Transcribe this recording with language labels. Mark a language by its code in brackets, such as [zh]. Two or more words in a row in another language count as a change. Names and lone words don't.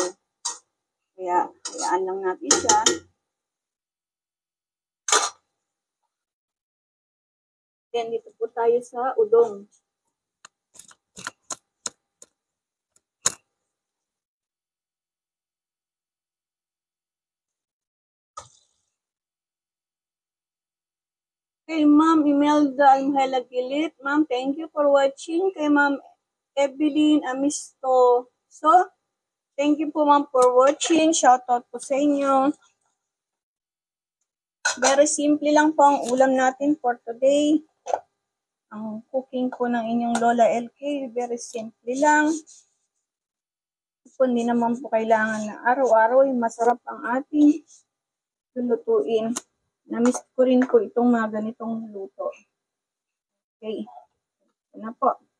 [tl] Kaya, hayaan lang natin siya. Then, dito po tayo sa udong. Kay Ma'am Imelda Almahela Gilit. Ma'am, [en] thank you for watching. [tl] Kay Ma'am Evelyn Amisto. [en] So, thank you po ma'am for watching. [tl] Shoutout po sa inyo. [en] Very simple [tl] lang po ang ulam natin [en] for today. [tl] Ang cooking po ng inyong Lola LK, [en] very simple [tl] lang. Hindi naman po kailangan na araw-araw ay masarap ang ating lulutuin. Namiss ko rin po itong mga ganitong luto. Okay. Ito na po.